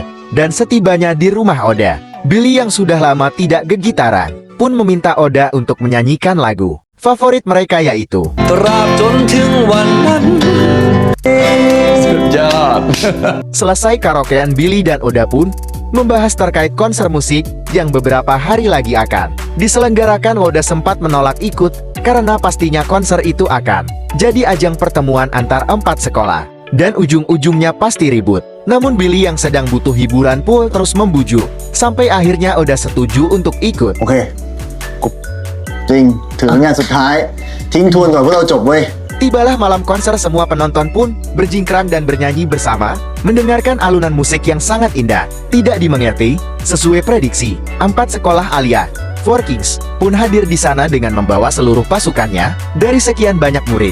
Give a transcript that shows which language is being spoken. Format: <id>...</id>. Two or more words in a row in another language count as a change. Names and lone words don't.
<id>Dan setibanya di rumah Oda, Billy yang sudah lama tidak gegitaran pun meminta Oda untuk menyanyikan lagu favorit mereka, yaitu Selesai karaokean, Billy dan Oda pun membahas terkait konser musik yang beberapa hari lagi akan diselenggarakan. Oda sempat menolak ikut karena pastinya konser itu akan jadi ajang pertemuan antar 4 sekolah dan ujung-ujungnya pasti ribut. Namun Billy yang sedang butuh hiburan pun terus membujuk sampai akhirnya Oda setuju untuk ikut.</id> <th>โอเคจริงถึงงานสุดท้ายทิ้งทวนก่อนพวกเราจบเว้ย</th> <id>Tibalah malam konser, semua penonton pun berjingkrang dan bernyanyi bersama, mendengarkan alunan musik yang sangat indah. Tidak dimengerti, sesuai prediksi, 4 sekolah alias 4 Kings pun hadir di sana dengan membawa seluruh pasukannya dari sekian banyak murid.</id>